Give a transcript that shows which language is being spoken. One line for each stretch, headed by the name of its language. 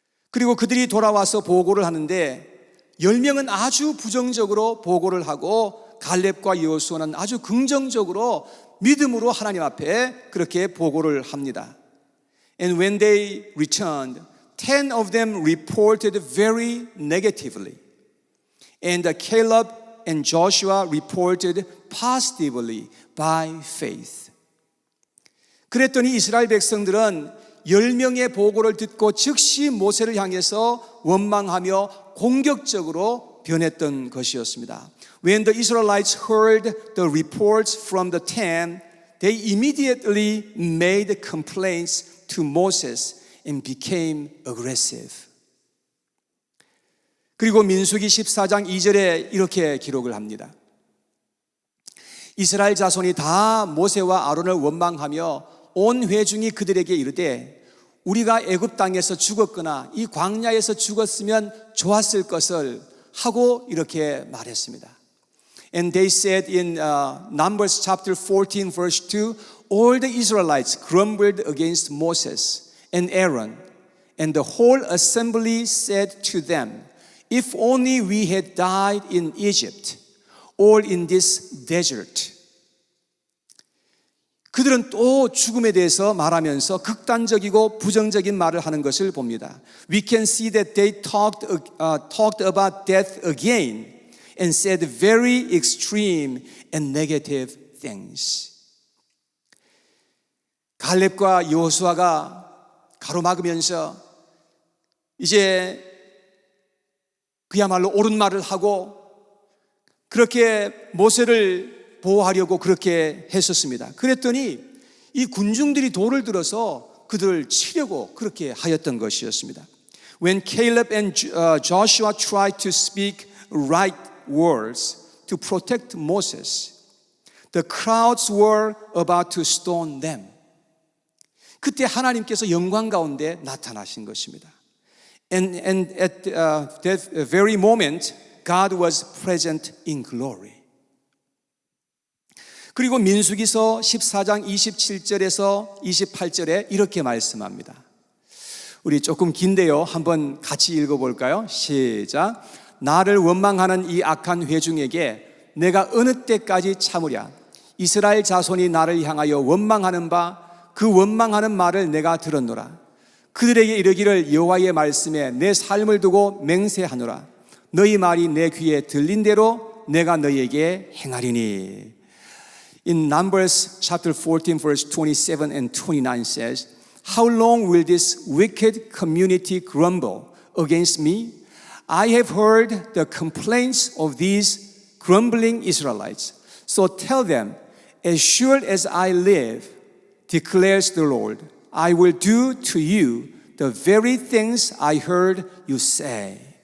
Korean: 그리고 그들이 돌아와서 보고를 하는데 10명은 아주 부정적으로 보고를 하고 갈렙과 여호수아는 아주 긍정적으로 믿음으로 하나님 앞에 그렇게 보고를 합니다.
English: And when they returned, 10 of them reported very negatively. And Caleb and Joshua reported positively by faith.
Korean: 그랬더니 이스라엘 백성들은 10명의 보고를 듣고 즉시 모세를 향해서 원망하며 공격적으로 변했던 것이었습니다.
English: When the Israelites heard the reports from the 10, they immediately made complaints to Moses and became aggressive.
Korean: 그리고 민수기 14장 2절에 이렇게 기록을 합니다. 이스라엘 자손이 다 모세와 아론을 원망하며 온 회중이 그들에게 이르되 우리가 애굽 땅에서 죽었거나 이 광야에서 죽었으면 좋았을 것을 하고 이렇게 말했습니다.
English: And they said in Numbers chapter 14 verse 2, all the Israelites grumbled against Moses and Aaron, and the whole assembly said to them, if only we had died in Egypt or in this desert.
Korean: 그들은 또 죽음에 대해서 말하면서 극단적이고 부정적인 말을 하는 것을 봅니다.
English: We can see that they talked about death again and said very extreme and negative things.
Korean: 갈렙과 여호수아가 가로막으면서 이제 그야말로 옳은 말을 하고 그렇게 모세를 보호하려고 그렇게 했었습니다. 그랬더니 이 군중들이 돌을 들어서 그들을 치려고 그렇게 하였던 것이었습니다.
English: When Caleb and Joshua tried to speak right words to protect Moses, the crowds were about to stone them.
Korean: 그때 하나님께서 영광 가운데 나타나신 것입니다.
English: And at that very moment, God was present in glory.
Korean: 그리고 민수기서 14장 27절에서 28절에 이렇게 말씀합니다. 우리 조금 긴데요. 한번 같이 읽어볼까요? 시작. 나를 원망하는 이 악한 회중에게 내가 어느 때까지 참으랴. 이스라엘 자손이 나를 향하여 원망하는 바 그 원망하는 말을 내가 들었노라. 그들에게 이르기를 여호와의 말씀에 내 삶을 두고 맹세하노라. 너희 말이 내 귀에 들린 대로 내가 너희에게 행하리니.
English: In Numbers chapter 14 verse 27 and 29 says, How long will this wicked community grumble against me? I have heard the complaints of these grumbling Israelites. So tell them, as sure as I live, declares the Lord, I will do to you the very things I heard you say.